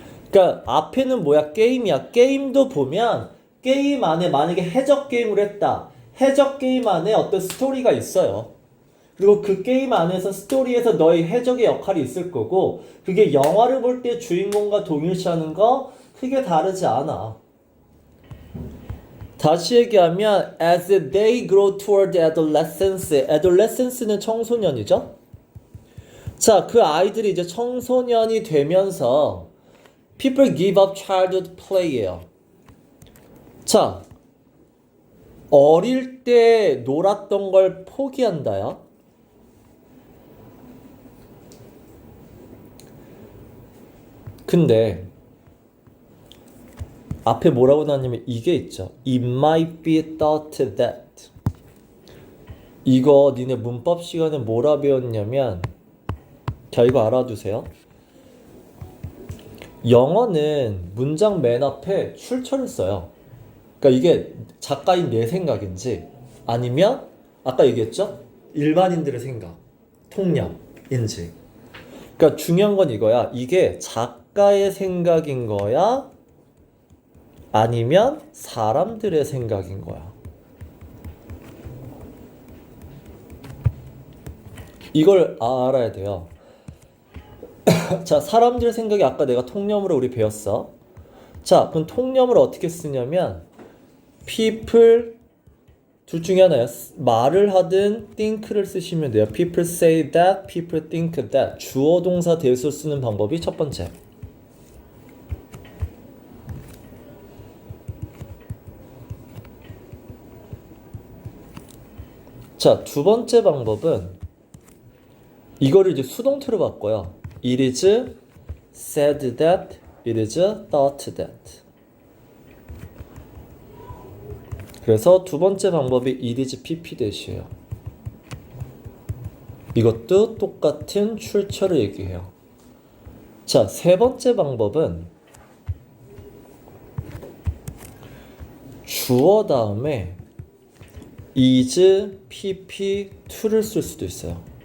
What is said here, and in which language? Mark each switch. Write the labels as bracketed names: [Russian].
[Korean] 그러니까 앞에는 뭐야? 게임이야. 게임도 보면 게임 안에 만약에 해적 게임을 했다. 해적 게임 안에 어떤 스토리가 있어요. 그리고 그 게임 안에서 스토리에서 너의 해적의 역할이 있을 거고 그게 영화를 볼 때 주인공과 동일시하는 거 크게 다르지 않아. 다시 얘기하면 [English] as they grow toward adolescence. [Korean] adolescence는 청소년이죠. 자, 그 아이들이 이제 청소년이 되면서 [English] people give up childhood play [Korean] 예요. 자, 어릴 때 놀았던 걸 포기한다야. 근데 앞에 뭐라고 나왔냐면 이게 있죠. [English] It might be thought that. [Korean] 이거 니네 문법 시간에 뭐라 배웠냐면 자, 이거 알아두세요. 영어는 문장 맨 앞에 출처를 써요. 그러니까 이게 작가인 내 생각인지 아니면 아까 얘기했죠? 일반인들의 생각, 통념인지. 그러니까 중요한 건 이거야. 이게 작가의 생각인 거야? 아니면 사람들의 생각인 거야? 이걸 알아야 돼요. 자, 사람들 생각이 아까 내가 통념으로 우리 배웠어. 자, 그럼 통념을 어떻게 쓰냐면 people 둘 중에 하나야. 말을 하든 think를 쓰시면 돼요. [English] People say that, people think that. [Korean] 주어 동사 대수 쓰는 방법이 첫 번째. 자, 두 번째 방법은 이거를 이제 수동태로 바꿔요. [English] It is said that, it is thought that. [Korean] 그래서 두 번째 방법이 it is pp 대시예요. 이것도 똑같은 출처를 얘기해요. 자, 세 번째 방법은 주어 다음에 is pp to를 쓸 수도 있어요.